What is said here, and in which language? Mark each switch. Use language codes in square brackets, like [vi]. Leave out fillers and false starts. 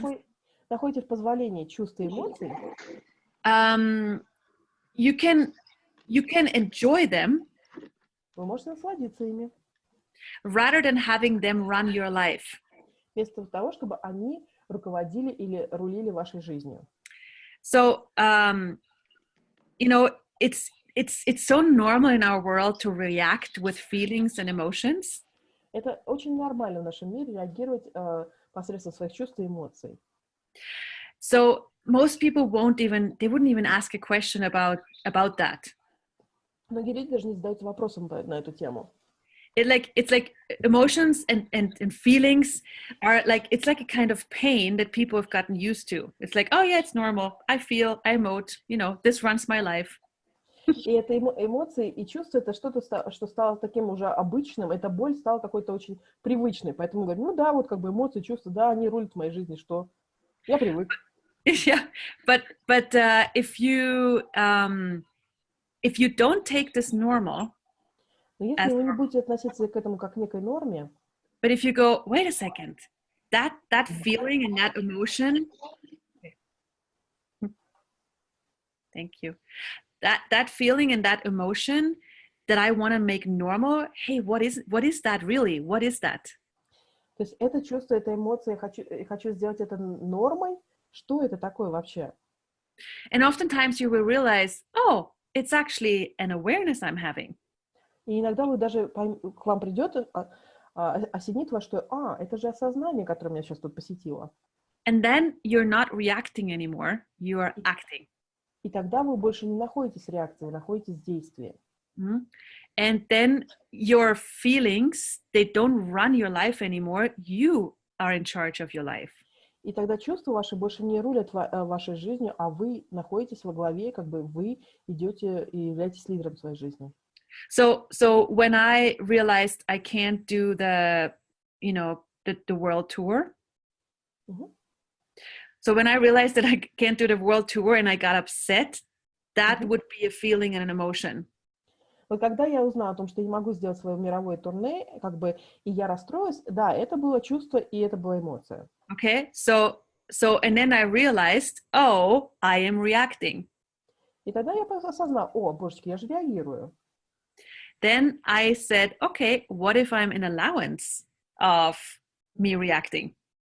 [ru] Если находите в позволении чувства и эмоций, [en] you can enjoy them. [ru] Вы можете насладиться ими. [en] Rather than having them run your life. [ru] Вместо того, чтобы они руководили или рулили вашей жизнью. [en] So, it's so normal in our world to react with feelings and emotions. [ru] Это очень нормально в нашем мире реагировать посредством своих чувств и эмоций. [en] So most people wouldn't even ask a question about that. [ru] Многие люди даже не задаются вопросом на эту тему. [en] It's like emotions and feelings are like, it's like a kind of pain that people have gotten used to. It's like, oh yeah, it's normal. I feel, I emote, this runs my life. [ru] И это эмоции и чувства, это что-то, что стало таким уже обычным, эта боль стала какой-то очень привычной. Поэтому говорю, ну да, вот как бы эмоции, чувства, да, они рулят в моей жизни, что я привык. [en] Yeah, but if you don't take this normal, [ru] но если вы не будете относиться к этому как к некой норме, [en] but if you go, wait a second, that feeling and that emotion, thank you, that feeling and that emotion that I want to make normal, hey, what is that really? What is that? [ru] То есть это чувство, эта эмоция, я хочу сделать это нормой. Что это такое вообще? [en] And oftentimes you will realize, oh, it's actually an awareness I'm having. [ru] И иногда вы даже к вам придет, осенит вас, что это же осознание, которое меня сейчас тут посетило. [en] And then you're not reacting anymore, you are acting. [ru] И тогда вы больше не находитесь в реакции, вы находитесь в действии. Mm-hmm. [en] And then your feelings, they don't run your life anymore, you are in charge of your life. [ru] И тогда чувства ваши больше не рулят вашей жизнью, а вы находитесь во главе, как бы вы идете и являетесь лидером своей жизни. [en] So when I realized I can't do the world tour, so when I realized that I can't do the world tour and I got upset, that would be a feeling and an emotion. [ru] Вот когда я узнала о том, что я не могу сделать свое мировое турне, как бы, и я расстроилась, да, это было чувство и это была эмоция. [en] Okay, so and then I realized, oh, I am reacting. [ru] И тогда я осознала, божечки, я же реагирую. [en] Then I said, okay, what if I'm in allowance of me reacting?